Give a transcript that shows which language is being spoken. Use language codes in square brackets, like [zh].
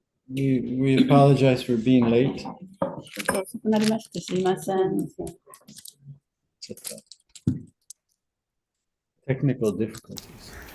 [en] We apologize for being late. [ja] 遅くなりましてすいません。ちょっと [en] technical difficulties.